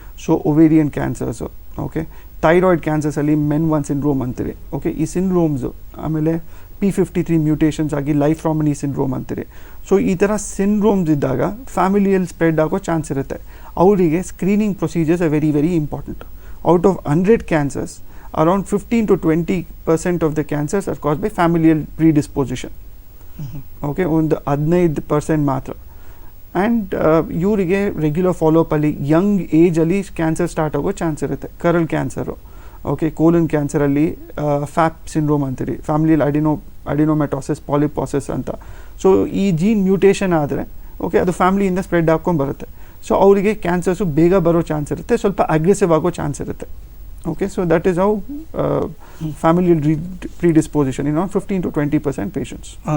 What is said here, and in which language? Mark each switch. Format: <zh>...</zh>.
<kn>So ovarian cancers, okay, thyroid ಕ್ಯಾನ್ಸರ್ಸಲ್ಲಿ MEN 1 syndrome ಅಂತೀರಿ. Okay, ಈ ಸಿಂಡ್ರೋಮ್ಸು ಆಮೇಲೆ P53 ಮ್ಯೂಟೇಷನ್ಸ್ ಆಗಿ ಲೈಫ್ ರಾಮನಿ ಸಿಂಡ್ರೋಮ್ ಅಂತೀರಿ. ಸೊ ಈ ಥರ ಸಿಂಡ್ರೋಮ್ಸ್ ಇದ್ದಾಗ ಫ್ಯಾಮಿಲಿಯಲ್ಲಿ ಸ್ಪ್ರೆಡ್ ಆಗೋ ಚಾನ್ಸ್ ಇರುತ್ತೆ.</kn> <en>ಅವರಿಗೆ screening procedures are very very important. Out of 100 cancers, around 15 to 20% of the cancers are caused by familial predisposition.</en> <kn>Okay, ಒಂದು 15% ಮಾತ್ರ. ಆ್ಯಂಡ್ ಇವರಿಗೆ ರೆಗ್ಯುಲರ್ ಫಾಲೋಅಪ್ ಅಲ್ಲಿ ಯಂಗ್ ಏಜಲ್ಲಿ ಕ್ಯಾನ್ಸರ್ ಸ್ಟಾರ್ಟ್ ಆಗೋ ಚಾನ್ಸ್ ಇರುತ್ತೆ. ಕರಲ್ ಕ್ಯಾನ್ಸರು, ಓಕೆ, ಕೋಲನ್ ಕ್ಯಾನ್ಸರಲ್ಲಿ ಫ್ಯಾಪ್ ಸಿಂಡ್ರೋಮ್ ಅಂತೀರಿ, ಫ್ಯಾಮಿಲಿಯಲ್ಲಿ ಅಡಿನೋಮೆಟೋಸಿಸ್ ಪಾಲಿಪಾಸಿಸ್ ಅಂತ. So ಈ ಜೀನ್ ಮ್ಯೂಟೇಷನ್ ಆದರೆ ಓಕೆ ಅದು ಫ್ಯಾಮಿಲಿಯಿಂದ ಸ್ಪ್ರೆಡ್ ಆಗ್ಕೊಂಡು ಬರುತ್ತೆ. ಸೊ ಅವರಿಗೆ ಕ್ಯಾನ್ಸರ್ಸು ಬೇಗ ಬರೋ ಚಾನ್ಸ್ ಇರುತ್ತೆ, ಸ್ವಲ್ಪ ಅಗ್ರೆಸಿವ್ ಆಗೋ ಚಾನ್ಸ್ ಇರುತ್ತೆ.</kn> <en>Okay, so that is how familial predisposition in around 15 to 20% patients.</en>